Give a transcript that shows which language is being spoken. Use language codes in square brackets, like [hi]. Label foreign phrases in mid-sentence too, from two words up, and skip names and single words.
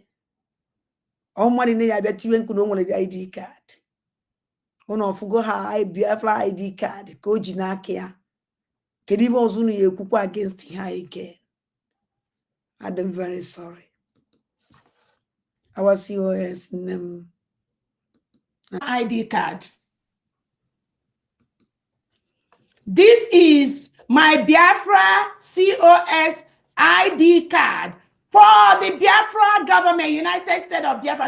[ig] Ọ mmadụ ne ya bịa tiwe nkuru o nwere ID card. Unu ofugo ha Biafra ID card ka o ji n'aka ya. Kedu ibe ọzọ unu ya ekwukwa against ha again. [en] I'm very sorry. Our COS ID card. This is my Biafra COS ID card for the Biafra government, United States of Biafra.